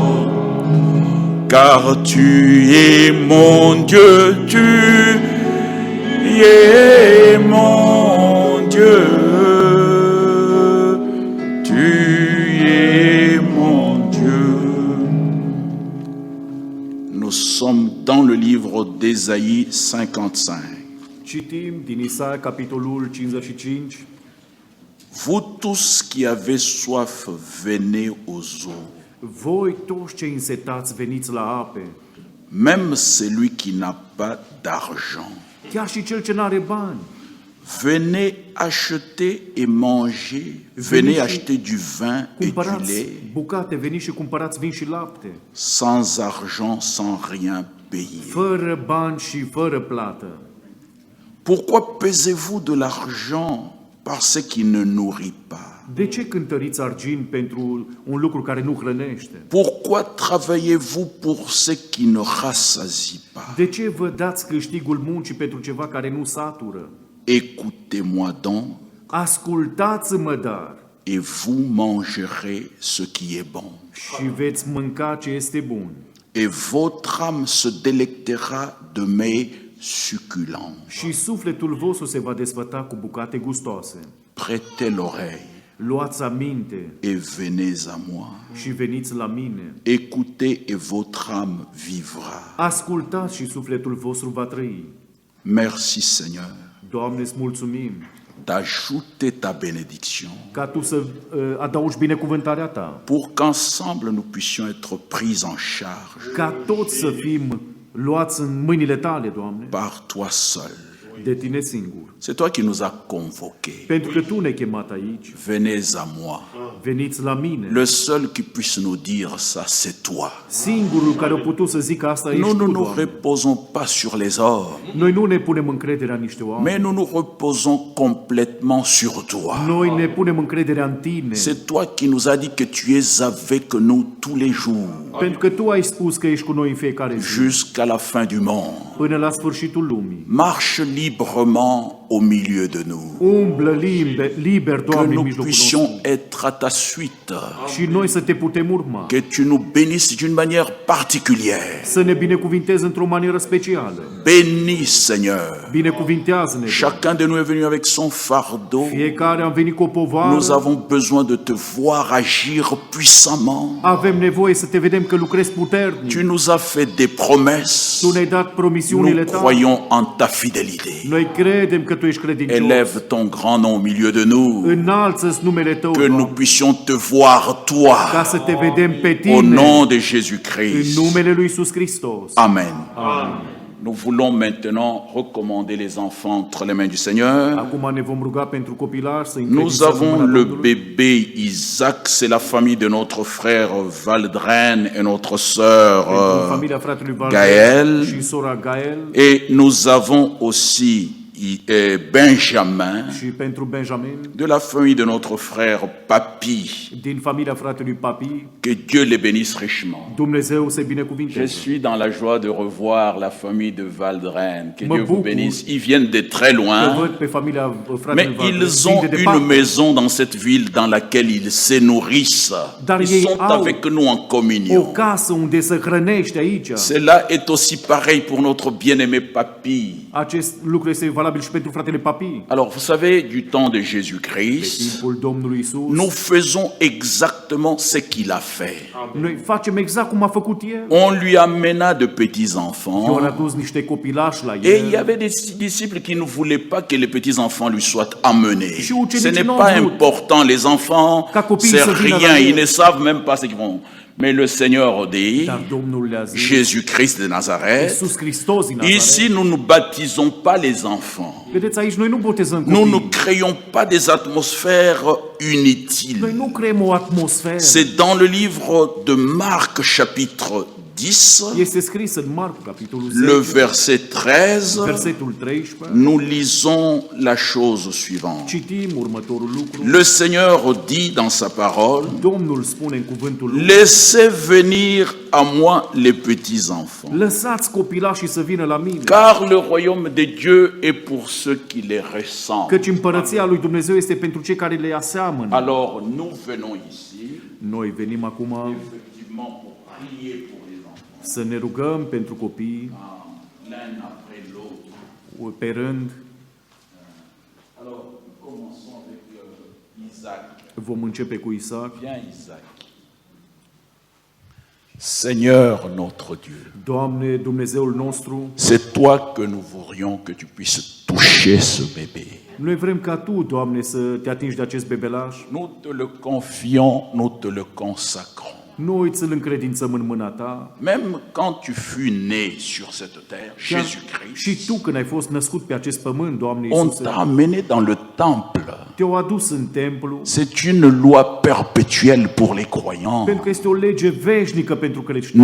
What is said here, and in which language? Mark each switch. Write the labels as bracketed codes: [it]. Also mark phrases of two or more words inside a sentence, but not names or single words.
[fr] Car tu es mon Dieu, tu es mon Dieu, tu es mon Dieu. Nous sommes dans le livre d'Ésaïe 55. [ro] Citim din Isaia, capitolul 55. [fr] Vous tous qui avez soif, venez aux eaux. [ro] Voi toți cei însetați veniți la ape, [fr] Même celui qui n'a pas d'argent. [ro] chiar și cel ce n-are bani. [fr] Venez acheter et manger. Venez acheter du vin et du [ro] Cumpărați [fr] lait, [ro] bucate, veniți și cumpărați vin și lapte, [fr] sans argent, sans rien payer. [ro] fără bani și fără plată. [fr] Pourquoi pesez-vous de l'argent par ce qui ne nourrit pas? [ro] De ce cântăriți argint pentru un lucru care nu hrănește? [fr] Pourquoi travaillez-vous pour ce qui ne rassasie pas? [ro] De ce vă dați câștigul muncii pentru ceva care nu satură? [fr] Écoutez-moi donc, [ro] Ascultați-mă dar [fr] et vous mangerez ce qui est bon. [ro] și veți mânca ce este bun. [fr] Et votre âme se délectera de mes succulents. [ro] Și sufletul vostru se va desfăta cu bucate gustoase. [fr] Prêtez l'oreille [ro] Luați aminte [fr] et venez à moi. [ro] și veniți la mine. [fr] Écoutez et votre âme vivra. [ro] Ascultați și sufletul vostru va trăi. [fr] Merci Seigneur. [ro] Doamne, îți mulțumim [fr] d'ajouter ta bénédiction [ro] ca Tu să adaugi binecuvântarea Ta, [fr] pour qu'ensemble nous puissions être pris en charge [ro] ca toți să fim luați în mâinile Tale, Doamne, [fr] par toi seul. [ro] de Tine singur. [fr] C'est toi qui nous as convoqués. [ro] Pentru că Tu ne-ai chemat aici, [fr] Venez à moi. [ro] veniți la mine. [fr] Le seul qui puisse nous dire ça, c'est toi. [ro] Singurul care a putut să zică asta ești [fr] Nous ne [ro] Tu, [fr] nous [ro] Doamne. [fr] reposons pas sur les hommes, [ro] Noi nu ne punem încrederea în niște oameni. [fr] mais nous nous reposons complètement sur toi. [ro] Noi ne punem încrederea în Tine. [fr] C'est toi qui nous as dit que tu es avec nous tous les jours, [ro] Pentru că Tu ai spus că ești cu noi în fiecare zi, [fr] jusqu'à la fin du monde. [ro] până la sfârșitul lumii. [fr] Marche librement au milieu de nous. [ro] Umblă liber, [fr] Que [ro] Doamne, în [fr] nous [ro] mijlocul [fr] puissions [ro] nostru. [fr] être à ta suite. [ro] Și noi să Te putem urma. [fr] Que tu nous bénisses d'une manière particulière. [ro] Să ne binecuvintezi într-o manieră specială. [fr] Bénis, Seigneur. [ro] Binecuvintează-ne, Doamne. [fr] Chacun de nous est venu avec son fardeau. [ro] Fiecare am venit cu o povară. [fr] Nous avons besoin de te voir agir puissamment. [ro] Avem nevoie să Te vedem că lucrezi puternic. [fr] Tu nous as fait des promesses. [ro] Tu ne-ai dat promisiunile [fr] Nous [ro] Tale. [fr] croyons en ta fidélité. [ro] Noi credem că Tu ești credincios. [fr] Élève ton grand nom au milieu de nous. [ro] Înalță-ți numele Tău, [fr] Que nous [ro] Doamne, [fr] puissions te voir, toi, [ro] ca să Te vedem pe Tine. [fr] au nom de [ro] În [fr] Jésus-Christ. [ro] numele lui Iisus Hristos. [fr] Amen. Nous voulons maintenant recommander les enfants entre les mains du Seigneur. [ro] Acum ne vom ruga pentru copilași să [fr] Nous [ro] încredințăm în [fr] avons [ro] mâna [fr] le [ro] Domnului. [fr] bébé Isaac, c'est la famille de notre frère Valdren et notre sœur [ro] Pentru familia fratelui [fr] Gaël. [ro] Valder și sora Gael [fr] et nous avons aussi Benjamin [ro] și pentru Benjamin [fr] de la famille de notre frère Papi. [ro] din familia fratelui Papi. [fr] Que Dieu les bénisse richement. [ro] Dumnezeu să [fr] Je [ro] binecuvinteze. [fr] suis dans la joie de revoir la famille de Valdren. Que [ro] Mă [fr] Dieu vous [ro] bucur [fr] bénisse. Ils viennent de très [ro] Că [fr] loin, [ro] văd pe familia [fr] mais [ro] fratelui Valder. [fr] ils [ro] Vin [fr] ont [ro] de [fr] une [ro] departe, [fr] maison dans cette ville dans laquelle ils se nourrissent. [ro] Dar [fr] Ils [ro] ei [fr] sont [ro] au [fr] avec nous en [ro] o [fr] communion. [ro] casă unde să hrănește aici. [fr] Cela est aussi pareil pour notre bien-aimé Papi. [ro] Acest lucru este valabil și pentru fratele Papi. [fr] Alors, vous savez, du temps de Jésus-Christ, [ro] Timpul Domnului Isus. [fr] nous faisons exactement ce qu'il a fait. [ro] Noi facem exact cum a făcut El. [fr] On lui amena de [ro] Eu [fr] petits-enfants. [ro] am adus niște copilași la [fr] Et il y [ro] El. [fr] avait des disciples qui ne voulaient pas que les petits-enfants lui soient amenés. [ro] Și ucenicii [fr] Ce n'est [ro] n-au [fr] pas [ro] vrut [fr] important, les enfants, [ro] ca copiii [fr] c'est [ro] să vină la [fr] rien, [ro] el. [fr] ils ne savent même pas ce qu'ils font. Mais le Seigneur dit, [ro] Dar Domnul le-a zis, [fr] Jésus-Christ de Nazareth, [ro] Iisus Hristos din Nazaret. [fr] ici nous ne baptisons pas les enfants. [ro] Vedeți, aici noi nu botezăm [fr] Nous ne [ro] copii. [fr] créons pas des atmosphères [ro] Noi [fr] inutiles. [ro] nu creăm o atmosferă. [fr] C'est dans le livre de Marc chapitre 10, [ro] Este scris în Marcu, capitolul [fr] le [ro] 10, [fr] verset 13, [ro] versetul 13. [fr] nous lisons la chose suivante. [ro] Citim următorul lucru. [fr] Le Seigneur dit dans sa parole, [ro] Domnul spune în cuvântul lui, [fr] laissez venir à moi les petits-enfants, [ro] lăsați copilașii să vină la mine, [fr] car le royaume de Dieu est pour ceux qui les ressemblent. [ro] căci împărăția lui Dumnezeu este pentru cei care le aseamănă. [fr] Alors nous venons ici, [ro] Noi venim acum [fr] effectivement, pour prier pour les enfants, [ro] să ne rugăm pentru copii [fr] l'un après l'autre. [ro] pe rând. [fr] Alors, commençons avec Isaac. [ro] Vom începe cu Isaac. [fr] Viens, Isaac. Seigneur notre Dieu, [ro] Doamne, Dumnezeul nostru, [fr] c'est toi que nous voudrions que tu puisses toucher ce bébé. [ro] noi vrem ca Tu, Doamne, să Te atingi de acest bebelaș. [fr] Nous te le confions, nous te le consacrons. [ro] Noi ți-l încredințăm în mâna Ta. [fr] Même quand tu fus né sur cette terre, [ro] Chiar [fr] Jésus-Christ, [ro] și Tu, când ai fost născut pe acest pământ, Doamne [fr] on [ro] Iisuse, [fr] t'a amené dans le temple. [ro] Te-au adus în templu, [fr] C'est une loi perpétuelle pour les croyants. [ro] pentru că este o lege veșnică pentru creștini.